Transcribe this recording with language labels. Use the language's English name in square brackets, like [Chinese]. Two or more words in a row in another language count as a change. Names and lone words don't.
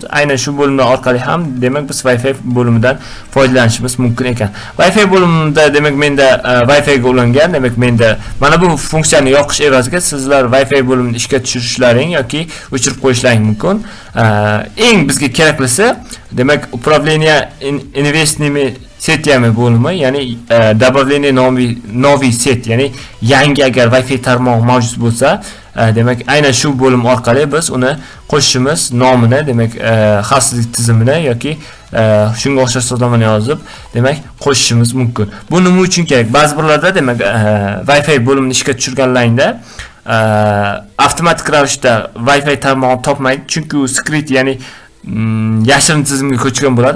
[Uzbek] Aynan shu bo'limlar orqali ham demak biz Wi-Fi bo'limidan foydalanishimiz mumkin ekan. Wi-Fi bo'limida demak menda Wi-Fi ga ulangan, demak menda mana bu funksiyani yoqish evaziga sizlar Wi-Fi bo'limini ishga tushirishlaring yoki o'chirib qo'yishlaring mumkin. Eng bizga keraklisi demak [Russian] управление инвестными сетями [Uzbek] bo'limi, ya'ni [Russian] добавление новый сет, [Uzbek] ya'ni yangi agar Wi-Fi tarmog'i mavjud bo'lsa, demak aynan shu bo'lim orqali biz uni qo'shishimiz, nomini, demak xavfsizlik tizimini yoki shunga o'xshash sozlamani yozib, demak qo'shishimiz mumkin. Bu nima uchun kerak? Ba'zi birlarda demak Wi-Fi bo'limini ishga tushirganlaringda avtomatik ravishda Wi-Fi tarmog'ini topmaydi, chunki u secret, ya'ni yashirin tizimga ko'chgan bo'ladi.